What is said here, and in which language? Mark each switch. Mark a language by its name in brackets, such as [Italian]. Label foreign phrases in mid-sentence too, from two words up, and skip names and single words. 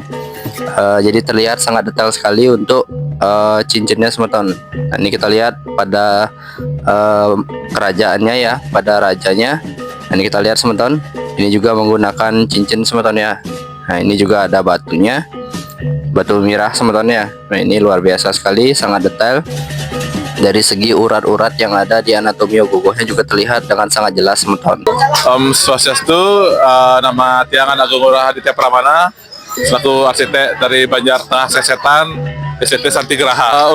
[Indonesian] Jadi terlihat sangat detail sekali untuk cincinnya semeton. Nah ini kita lihat pada kerajaannya ya, pada rajanya. Nah ini kita lihat semeton, ini juga menggunakan cincin semeton ya. Nah ini juga ada batunya, batu mirah semeton ya. Nah ini luar biasa sekali, sangat detail. Dari segi urat-urat yang ada di anatomi ogogohnya juga terlihat dengan sangat jelas semeton. [Sanskrit] Om Swastiastu, [Indonesian] nama Tiang Agung Rahaditya Pramana, selaku arsitek dari Banjar Tengah Sesetan, SCT Santigraha.